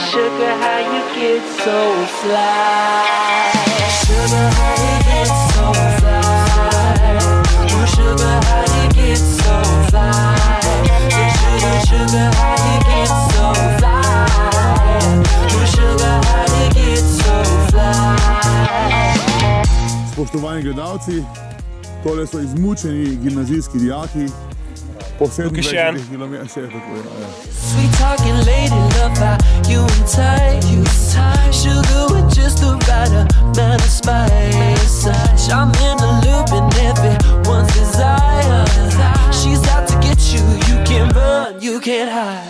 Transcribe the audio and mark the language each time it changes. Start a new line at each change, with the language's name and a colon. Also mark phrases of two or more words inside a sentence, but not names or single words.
English: Sugar, how you get so fly? Sugar, how you get so fly? Ooh, sugar, how you get so fly? Sugar, sugar, how you get so fly? Ooh, sugar, how you get so fly?
Slovenian: Spoštovani gledalci, tole so izmučeni gimnazijski dijaki. Po 27 kilometrih se je tako.
English: Sweet talking lady, love how you in tight. Sugar with just the right amount of spice. I'm in the loop and everyone's desire. She's out to get you, you can't run, you can't hide.